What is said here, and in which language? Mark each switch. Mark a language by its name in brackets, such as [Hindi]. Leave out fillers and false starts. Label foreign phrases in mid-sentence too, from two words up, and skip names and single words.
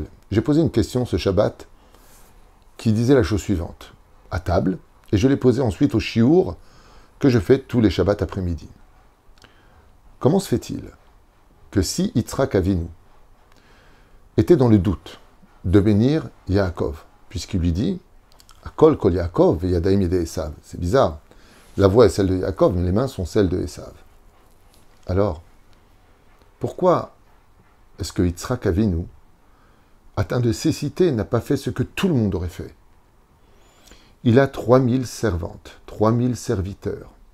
[French] J'ai posé une question ce Shabbat qui disait la chose suivante, à table, et je l'ai posée ensuite au Shiur que je fais tous les Shabbats après-midi. Comment se fait-il que si Yitzhak Avinu était dans le doute de bénir Yaakov, puisqu'il lui dit « [Hebrew] הקול קול יעקב והידיים ידי עשו », [French] c'est bizarre, la voix est celle de Yaakov, mais les mains sont celles de Esav. Alors, pourquoi est-ce que Yitzhak Avinu, atteint de cécité, n'a pas fait ce que tout le monde aurait fait? Il a 3000 servantes, 3000 serviteurs.